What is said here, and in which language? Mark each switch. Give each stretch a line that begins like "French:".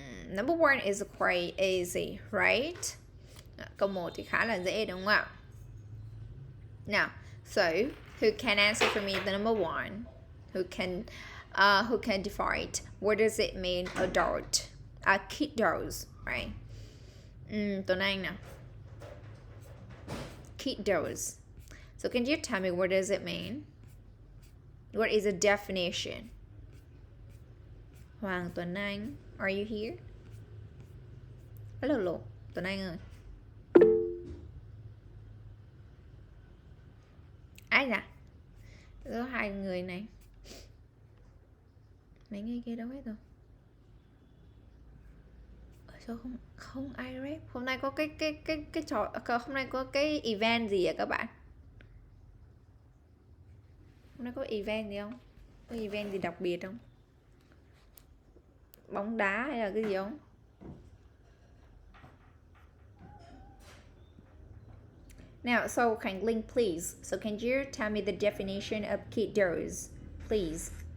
English: Number 1 is quite easy, right?
Vietnamese: Câu 1 thì khá là dễ đúng không ạ?
English: Now, so who can answer for me the number 1? Who can define it? What does it mean adult? Kiddos, right? Tuấn Anh nào. Kiddos. So can you tell me what does it mean? What is the definition? Hoàng Tuấn Anh, are you here? Hello, Tuấn Anh ơi.
Vietnamese: Ai dạ? Có 2 người này. Mấy người kia đâu hết rồi? Sao không ai rep? Hôm nay có cái trò, hôm nay có cái event gì vậy các bạn? Hôm nay có event gì không? Có event gì đặc biệt không? Bóng đá hay là cái gì không?
English: Now, so Khánh Linh, please. So can you tell me the definition of kiddos, please?